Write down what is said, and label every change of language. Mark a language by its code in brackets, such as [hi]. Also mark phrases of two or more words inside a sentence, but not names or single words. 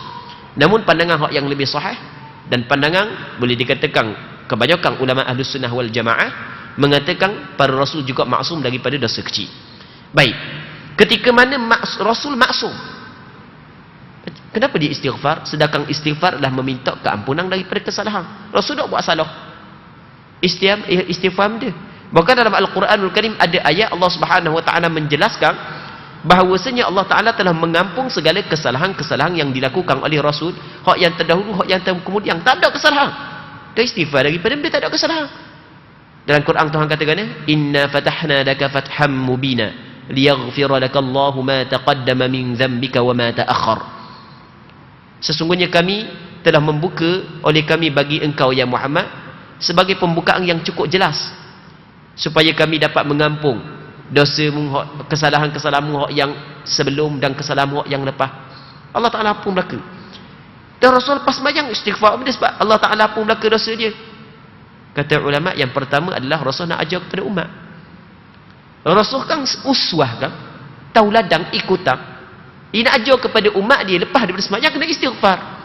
[ms] Namun pandangan yang lebih sahih dan pandangan boleh dikatakan kebanyakan ulama Ahlus Sunnah wal Jamaah mengatakan para rasul juga maksum daripada dosa kecil. Baik, ketika mana rasul maksum, kenapa dia istighfar? Sedangkan istighfar adalah meminta keampunan daripada kesalahan. Rasul tak buat salah. Istighfar dia. Bahkan dalam Al-Quranul Karim ada ayat Allah [ar] سبحانه وتعالى [ms] menjelaskan bahawasanya Allah Ta'ala telah mengampung segala kesalahan-kesalahan yang dilakukan oleh Rasul, hak yang terdahulu, hak yang kemudian, tak ada kesalahan. Dia istighfar daripada dia tak ada kesalahan. Dalam Quran Tuhan katakan, [ar] إنا فتحنا لك فتحا مبينا ليغفر لك الله ما تقدم من ذنبك وما تأخر. [ms] Sesungguhnya kami telah membuka oleh kami bagi engkau ya Muhammad sebagai pembukaan yang cukup jelas, supaya kami dapat mengampung dosamu, kesalahan-kesalahanmu yang sebelum dan kesalahanmu yang lepas. Allah Ta'ala pun belaka. Dan Rasul lepas sembahyang istighfar dia sebab Allah Ta'ala pun belaka dosa dia. Kata ulama, yang pertama adalah Rasul nak ajar kepada umat. Rasul kan uswah kan, tauladan ikutan. Dia nak ajar kepada umat dia lepas daripada sembahyang kena istighfar.